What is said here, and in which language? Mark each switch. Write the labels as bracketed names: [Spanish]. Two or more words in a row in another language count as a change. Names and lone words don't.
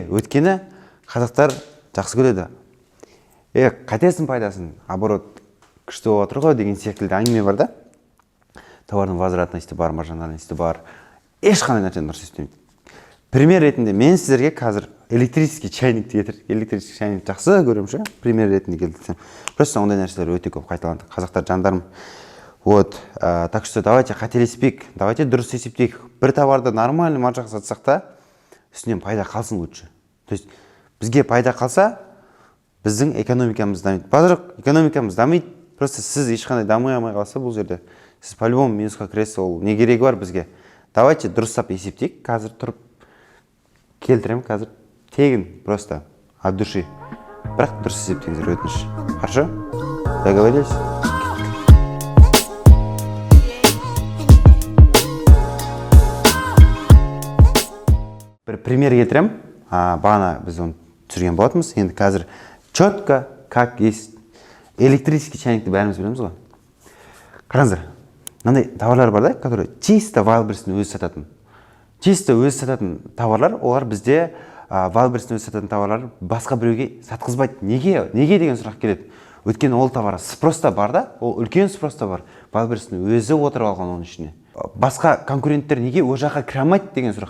[Kazakh] Өйткені қазақтар жақсы көреді. Қатесін пайдасын, оборот күшті болып отыр ғой деген секілді әңгіме бар да. Товардың возвратности бар, маржинальности бар. Ешқандай нәрсені дұрыс істемейді. Пример ретінде мен сіздерге қазір [Russian] электрический чайникті [Kazakh] кетір. [Russian] Электрический чайник [Kazakh] жақсы көремін ше. Пример ретінде келтірсем. Просто ондай нәрселер өте көп қайталанды. Қазақтар жандарым. [Russian] Вот, так что давайте [Kazakh] қателеспейік, давайте дұрыс есептейік. Бір товарды нормальный маржаға сатсақ та, үстінен пайда қалсын лучше. То есть бізге пайда қалса, біздің экономикамыз дамиды. Базар экономикамыз дамиды. Просто сіз ешқандай дамый алмай қалса бұл жерде, сіз по-любому минусқа кіресіз, ол не керегі бар бізге? Давайте дұрыстап есептейік. Қазір тұрып келтірем, қазір тегін, [Russian] просто от души. [Kazakh] Бірақ дұрыс есептеңіздер, өтініш. [Russian] Хорошо? Договорились? [Kazakh] Бір пример келтірем. Бағана біз оны түсірген болатынбыз. Енді қазір [Russian] четко, как есть. Электрический чайникті [Kazakh] бәріміз білеміз ғой. Қараңыздар, мынандай товарлар бар да, [Russian] которые чисто [Kazakh] Wildberries-тің өзі сататын. Чисто өзі сататын товарлар, олар бізде Wildberries-тің өзі сататын товарлар басқа біреуге сатқызбайды. Неге деген сұрақ келеді. Өйткені ол товар спроста бар да, ол үлкен спроста бар. Wildberries-тің өзі отырып алған оның ішіне. Басқа конкуренттер неге ол жаққа кіре алмайды деген сұрақ.